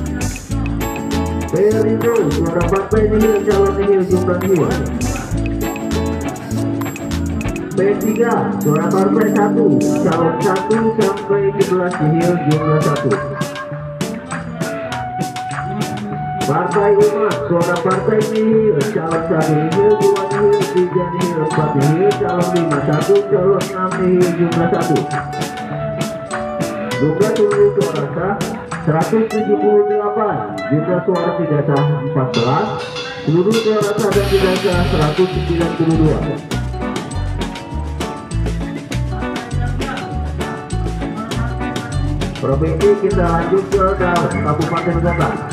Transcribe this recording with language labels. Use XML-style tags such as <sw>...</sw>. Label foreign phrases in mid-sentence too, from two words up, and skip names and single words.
<id>Perindo suara partai nihil, calon nihil, jumlah 2. P3 suara partai 1 calon 1 sampai 11 nihil, jumlah 1. Partai Umat suara partai nihil, calon 1 nihil, 2 nihil, 3 nihil, 4 nihil, calon 5 1, calon 6 nihil, jumlah 1. Jumlah seluruh suara sah 178, jumlah suara tidak sah 14, seluruh suara sah dan tidak sah 192. Provinsi kita lanjut ke kabupaten kota.</id>